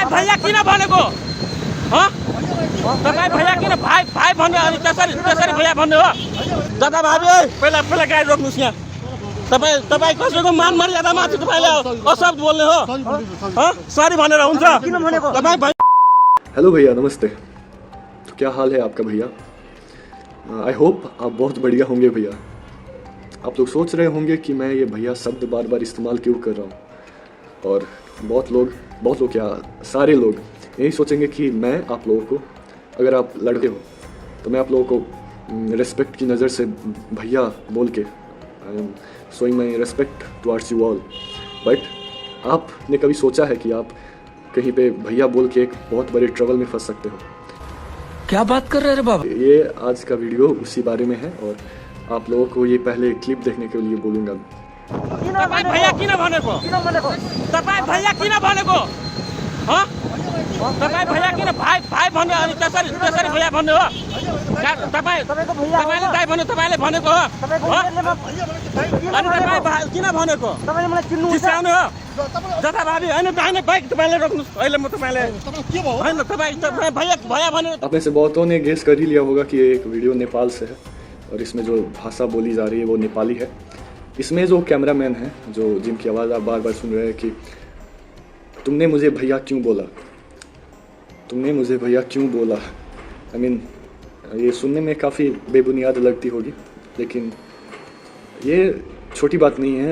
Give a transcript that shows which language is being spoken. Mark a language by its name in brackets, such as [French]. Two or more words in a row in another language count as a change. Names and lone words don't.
[Nepali] भैया किन भनेको तपाईँ भैया किन भाइ भाइ भन्ने अनि त्यसरी भैया भन्ने हो दादा भाबी पहिला गाडी रोक्नुहोस् यहाँ तपाईँ कसैको मान मर्यादामाथि तपाईँले अशब्द बोल्ने हो सरी भनेर हुन्छ तपाईँ। [Hindi] हेलो भैया, नमस्ते। तो क्या हाल है आपका भैया? [English] I hope [Hindi] आप बहुत बढ़िया होंगे भैया। आप लोग सोच रहे होंगे कि मैं ये भैया शब्द बार बार इस्तेमाल क्यों कर रहा हूँ, और बहुत लोग क्या सारे लोग यही सोचेंगे कि मैं आप लोगों को, अगर आप लड़के हो तो मैं आप लोगों को रिस्पेक्ट की नज़र से भैया बोल के [English] I am showing my respect towards you all. [Hindi] बट आपने कभी सोचा है कि आप कहीं पे भैया बोल के एक बहुत बड़े ट्रबल में फंस सकते हो? क्या बात कर रहे हैं बाबा? ये आज का वीडियो उसी बारे में है, और आप लोगों को ये पहले क्लिप देखने के लिए बोलूँगा। [Nepali] तपाईँ भैया किन भनेको तपाईँ भैया किन भनेको तपाईँ भैया किन भाइ भन्ने अनि त्यसरी भैया भन्ने हो तपाईँले दाइ भन्ने तपाईँले भनेको हो अनि तपाईँ किन भनेको चिसाउने हो जथाभावी होइन बाइक तपाईँले रोक्नुहोस् अहिले म तपाईँले होइन तपाईँ भैया भने। [Hindi] आप में से बहुतों ने गेस कर ही लिया होगा कि ये एक वीडियो नेपाल से है और इसमें जो भाषा बोली जा रही है वो नेपाली है। इसमें जो कैमरामैन है, जो जिनकी आवाज़ आप बार बार सुन रहे हैं कि तुमने मुझे भैया क्यों बोला, तुमने मुझे भैया क्यों बोला, [English] I mean [Hindi] ये सुनने में काफ़ी बेबुनियाद लगती होगी, लेकिन ये छोटी बात नहीं है।